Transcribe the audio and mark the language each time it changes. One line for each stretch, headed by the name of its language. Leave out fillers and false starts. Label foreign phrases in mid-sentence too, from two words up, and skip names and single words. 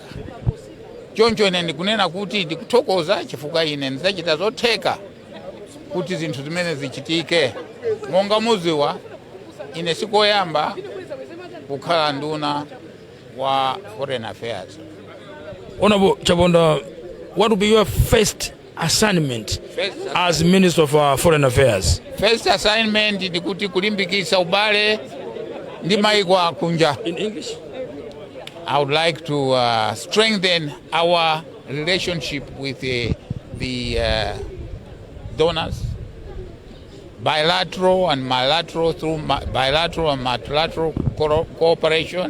Nyanja: Choncho ine ndikunena kuti ndikuthokoza chifukwa ine ndizachita zotheka kuti zinthu zimene zichitike. Monga muziwa ine sikoyamba kukhala nduna wa
English: Foreign Affairs. Honorable Chaponda, what will be your first assignment as Minister of Foreign Affairs? First assignment
Nyanja: ndi kuti kulimbikitsa ubale ndi mayiko akunja.
English: In English? I would like to strengthen our relationship with the donors, bilateral and multilateral, through bilateral and multilateral cooperation.